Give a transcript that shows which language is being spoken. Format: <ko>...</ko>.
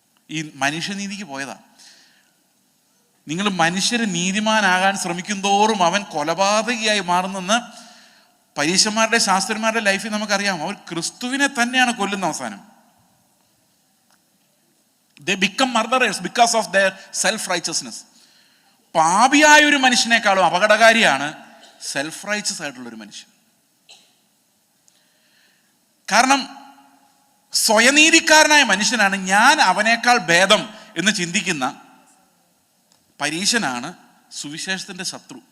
<ml>ഈ മനുഷ്യനീതിക്ക് പോയതാ. നിങ്ങൾ മനുഷ്യര് നീതിമാനാകാൻ ശ്രമിക്കും തോറും അവൻ കൊലപാതകിയായി മാറുന്നെന്ന് പരീശന്മാരുടെ, ശാസ്ത്രന്മാരുടെ ലൈഫിൽ നമുക്കറിയാം. അവർ ക്രിസ്തുവിനെ തന്നെയാണ് കൊല്ലുന്ന അവസാനം.</ml> <en>They become murderers because of their self-righteousness.</en> <ml>പാപിയായ ഒരു മനുഷ്യനേക്കാളും അപകടകാരിയാണ് സെൽഫ് റൈച്ചസ് ആയിട്ടുള്ളൊരു മനുഷ്യൻ. കാരണം സ്വയനീതിക്കാരനായ മനുഷ്യനാണ് ഞാൻ അവനേക്കാൾ ഭേദം എന്ന് ചിന്തിക്കുന്ന പരീശനാണ് സുവിശേഷത്തിന്റെ ശത്രു.</ml>